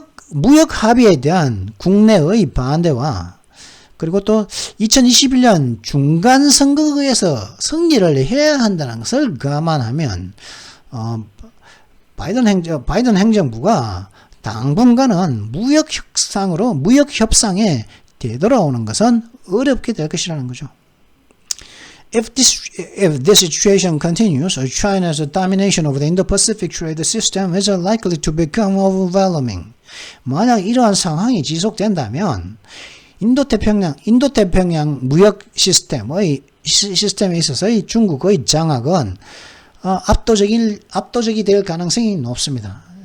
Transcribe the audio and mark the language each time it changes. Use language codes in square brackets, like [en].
[ko] 무역 합의에 대한 국내의 반대와 그리고 또 2021년 중간 선거에서 승리를 해야 한다는 것을 감안하면 바이든 행정부가 당분간은 무역 협상에 되돌아오는 것은 어렵게 될 것이라는 거죠. [en] If this situation continues, China's domination over the Indo-Pacific trade system is likely to become overwhelming. [ko] 만약 이러한 상황이 지속된다면 인도태평양 무역 시스템에 있어서의 중국의 장악은 압도적이 될 가능성이 높습니다.